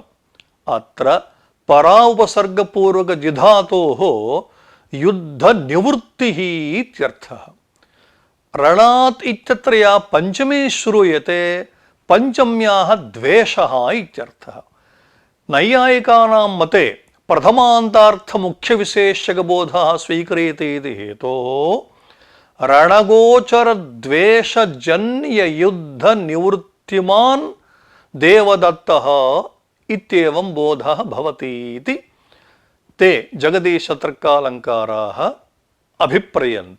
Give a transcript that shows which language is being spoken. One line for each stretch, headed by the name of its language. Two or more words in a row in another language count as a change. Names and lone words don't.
Sanskrit: अत्र परा उपसर्गपूर्वक जिधातोः युद्ध निवृत्तिः इत्यर्थः. रणात् इत्यत्र या पञ्चमी श्रूयते पञ्चम्याः द्वेषः इत्यर्थः. नैयायिकानां मते प्रथमान्तार्थमुख्यविशेषकबोधः स्वीक्रियते इति हेतोः रणगोचरद्वेषजन्ययुद्धनिवृत्तिमान् देवदत्तः इत्येवं बोधः भवति इति ते जगदीशतर्कालङ्काराः अभिप्रयन्ति।